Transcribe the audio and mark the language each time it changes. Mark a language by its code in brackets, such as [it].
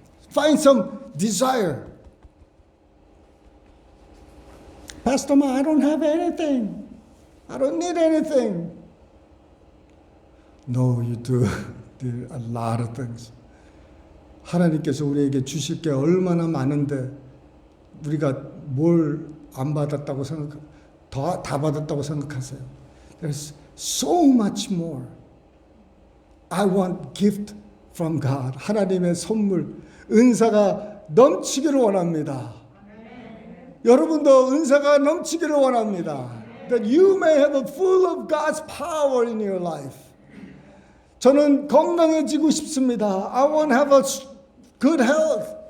[en] Find some desire. Pastor Ma, I don't have anything. I don't need anything. No, you do. There are a lot of things. [ko] 하나님께서 우리에게 주실 게 얼마나 많은데 우리가 뭘 안 받았다고 다 받았다고 생각하세요. [en] There's so much more. I want gift from God. [ko] 하나님의 선물, 은사가 넘치기를 원합니다. 여러분도 은사가 넘치기를 원합니다. [en] That you may have a full of God's power in your life. [ko] 저는 건강해지고 싶습니다. [en] I want to have a good health.